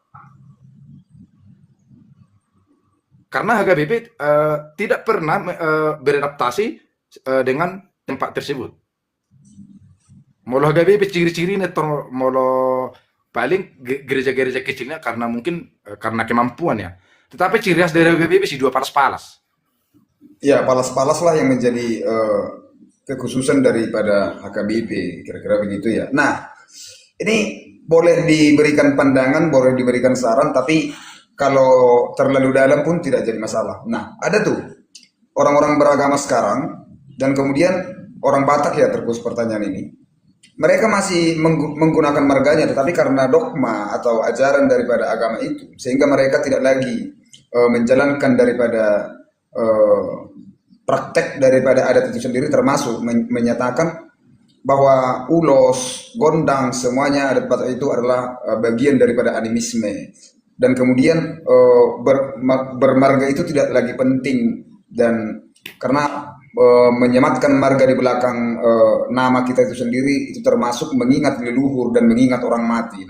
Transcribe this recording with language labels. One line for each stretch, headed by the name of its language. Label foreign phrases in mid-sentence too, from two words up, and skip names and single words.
Indonesian: Karena HKBP tidak pernah beradaptasi dengan tempat tersebut. Molo HKBP ciri-cirinya molo paling gereja-gereja kecilnya karena mungkin karena kemampuan ya. Tetapi ciri khas dari HKBP si dua palas-palas. Ya, palas-palas lah yang menjadi kekhususan daripada HKBP, kira-kira begitu ya. Nah, ini boleh diberikan pandangan, boleh diberikan saran, tapi kalau terlalu dalam pun tidak jadi masalah. Nah, ada tuh orang-orang beragama sekarang, dan kemudian orang Batak ya terkhusus pertanyaan ini. Mereka masih menggunakan marganya, tetapi karena dogma atau ajaran daripada agama itu, sehingga mereka tidak lagi menjalankan daripada praktek daripada adat itu sendiri, termasuk menyatakan bahwa ulos, gondang, semuanya adat Batak itu adalah bagian daripada animisme. Dan kemudian bermarga itu tidak lagi penting, dan karena menyematkan marga di belakang nama kita itu sendiri itu termasuk mengingat leluhur dan mengingat orang mati.